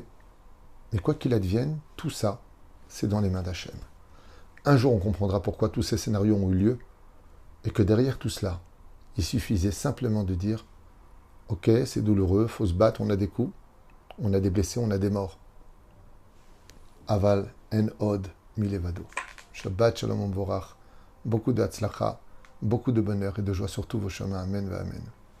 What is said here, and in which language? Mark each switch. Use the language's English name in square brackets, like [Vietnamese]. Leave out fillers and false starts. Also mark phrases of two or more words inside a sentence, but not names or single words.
[French] Mais quoi qu'il advienne, tout ça, c'est dans les mains d'Hachem. Un jour, on comprendra pourquoi tous ces scénarios ont eu lieu et que derrière tout cela, il suffisait simplement de dire « Ok, c'est douloureux, il faut se battre, on a des coups, on a des blessés, on a des morts. » [Hebrew] אבל אין עוד מלבדו. שבת שלום ומבורך. [French] Beaucoup de hatzlacha, beaucoup de bonheur et de joie sur tous vos chemins. Amen, amen.